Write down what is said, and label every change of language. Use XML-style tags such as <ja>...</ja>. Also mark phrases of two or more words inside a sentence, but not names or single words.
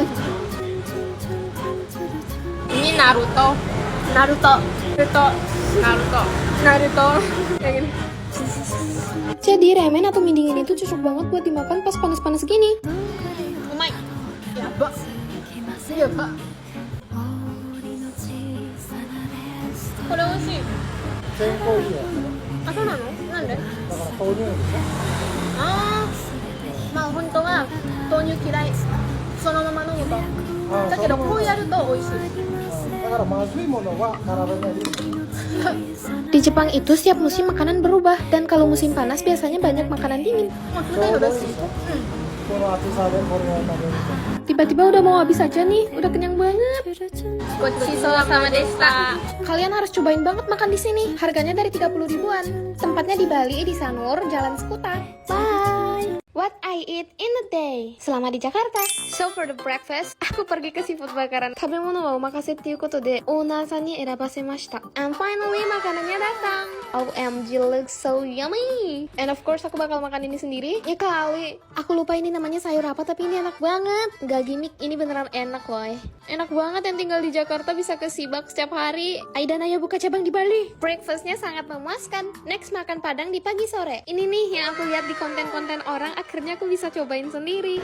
<id>Ini Naruto. Kayak gini. Jadi ramen atau mie dingin itu cocok banget buat dimakan pas panas-panas gini. Umai. Ya, Pak. Iya, Pak.</id> <ja>これ美味しい. 健康いいよ。そうなの？なんで？だから豆乳でしまあ本当は豆乳嫌い。そのまま飲むと。ょ。だけどこうやると美味しい。だからまずいものは体にいい。</ja> <id>Di Jepang itu setiap musim makanan berubah, dan kalau musim panas biasanya banyak makanan dingin.</id> <ja>ちょうどいいでしょ。この暑さでこれを食べると。</ja> <id>Tiba-tiba udah mau habis aja nih, udah kenyang banget. Kalian harus cobain banget makan di sini. Harganya dari 30 ribuan. Tempatnya di Bali, di Sanur, Jalan Sekuta.</id> <en>Bye. What I eat in a day</en> <id>selama di Jakarta.</id> <en>So for the breakfast,</en> <id>aku pergi ke seafood bakaran.</id> <ja>食べ物はお任せっていうことで、オーナーさんに選ばせました。</ja> <en>And finally,</en> <id>makanannya datang.</id> <en>OMG, looks so yummy. And of course,</en> <id>aku bakal makan ini sendiri. Ya kali, aku lupa ini namanya sayur apa, tapi ini enak banget. Gak gimmick, ini beneran enak loh. Enak banget yang tinggal di Jakarta bisa ke Sibak setiap hari. Aida Naya buka cabang di Bali. Breakfastnya sangat memuaskan. Next, makan Padang di pagi sore. Ini nih yang aku lihat di konten-konten orang, akhirnya aku bisa cobain sendiri.</id>